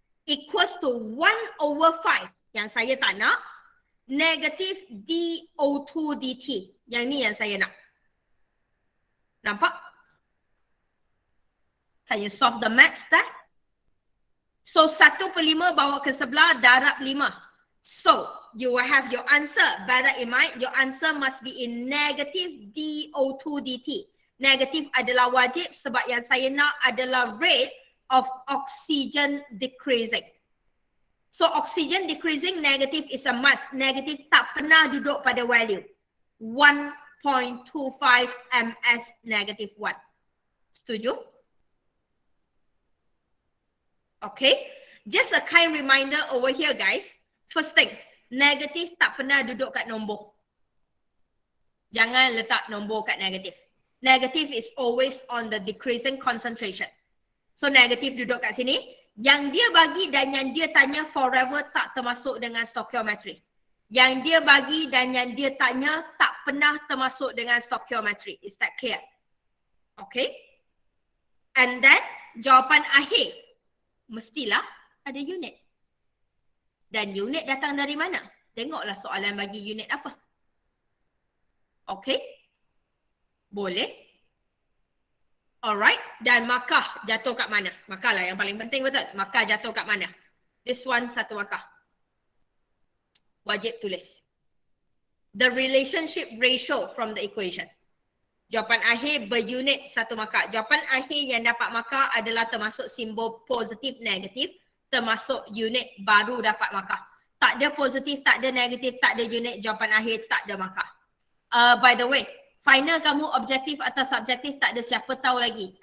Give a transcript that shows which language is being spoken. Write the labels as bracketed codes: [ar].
[en] Equals to [ms] 1/5 yang saya tak nak, negative dO2 dt. Yang ni yang saya nak. Nampak? [en] Can you solve the maths there? So 1/5 [ms] bawa ke sebelah, darab 5. [en] So you will have your answer. Bear that in mind, your answer must be in negative dO2 dt. [ms] Negatif adalah wajib sebab yang saya nak adalah [en] rate of oxygen decreasing. So oxygen decreasing, negative is a must. [ms] Negatif tak pernah duduk pada value 1.25 ms negative 1. Setuju? [en] Okay. Just a kind reminder over here guys. First thing, [ms] negatif tak pernah duduk kat nombor. Jangan letak nombor kat negatif. [en] Negative is always on the decreasing concentration. [ms] So negative duduk kat sini. Yang dia bagi dan yang dia tanya forever tak termasuk dengan stoichiometry. Yang dia bagi dan yang dia tanya tak pernah termasuk dengan stoichiometry. [en] Is that clear? [ms] Okay. And then jawapan akhir mestilah ada unit. Dan unit datang dari mana? Tengoklah soalan bagi unit apa. Okay. Boleh. Alright. Dan markah jatuh kat mana? Markah lah yang paling penting, betul? Markah jatuh kat mana? [en] This one [ms] satu markah. Wajib tulis. [en] The relationship ratio from the equation. [ms] Jawapan akhir berunit satu markah. Jawapan akhir yang dapat markah adalah termasuk simbol positif, negatif. Termasuk unit baru dapat markah. Tak ada positif, tak ada negatif, tak ada unit. Jawapan akhir tak ada markah. [en] By the way, [ms] final kamu objektif atau subjektif tak ada siapa tahu lagi.